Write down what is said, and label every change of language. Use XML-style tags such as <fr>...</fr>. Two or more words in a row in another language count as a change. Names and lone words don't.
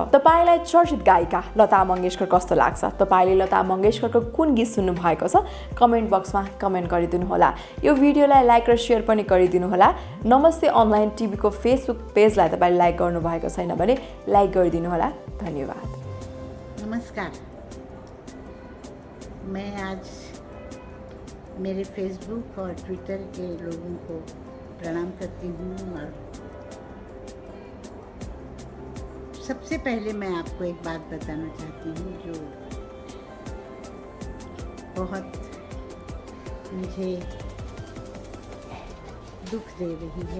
<ne>तपाईँलाई चर्चित गायिका लता मङ्गेशकर कस्तो लाग्छ? तपाईँले लता मङ्गेशकरको कुन गीत सुन्नु भएको छ? कमेन्ट बक्समा कमेन्ट गरिदिनु होला। यो भिडियोलाई लाइक र सेयर पनि गरिदिनु होला। नमस्ते अनलाइन टिभीको फेसबुक पेजलाई तपाईँले लाइक गर्नुभएको छैन भने लाइक गरिदिनु होला। धन्यवाद। नमस्कार।</ne> <hi>मैं आज मेरे फेसबुक और ट्विटर के लोगों को प्रणाम करती हूँ। और सबसे पहले मैं आपको एक बात बताना चाहती हूँ जो बहुत मुझे दुख दे रही है।</hi>